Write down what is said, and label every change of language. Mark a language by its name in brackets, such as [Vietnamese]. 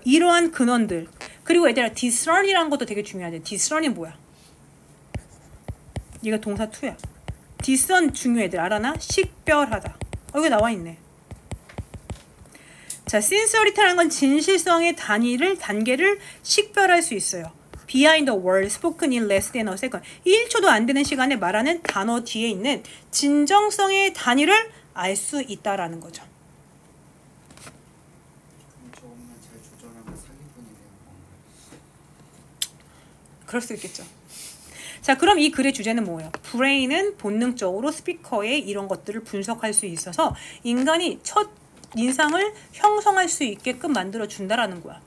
[Korean] 이러한 근원들. 그리고 얘들아, discern이라는 것도 되게 중요하지. discern이 뭐야? 얘가 동사 2야. 뒷선 중요해들 알아나? 식별하다. 여기 나와 있네. 자, sincerity라는 건 진실성의 단계를 식별할 수 있어요. [English] Behind the word spoken in less than a second. [Korean] 1초도 안 되는 시간에 말하는 단어 뒤에 있는 진정성의 단위를 알 수 있다라는 거죠. 저것만 잘 조절하면 사기꾼이 되는 건가요? 그럴 수 있겠죠. 자, 그럼 이 글의 주제는 뭐예요? 브레인은 본능적으로 스피커의 이런 것들을 분석할 수 있어서 인간이 첫 인상을 형성할 수 있게끔 만들어준다라는 거야.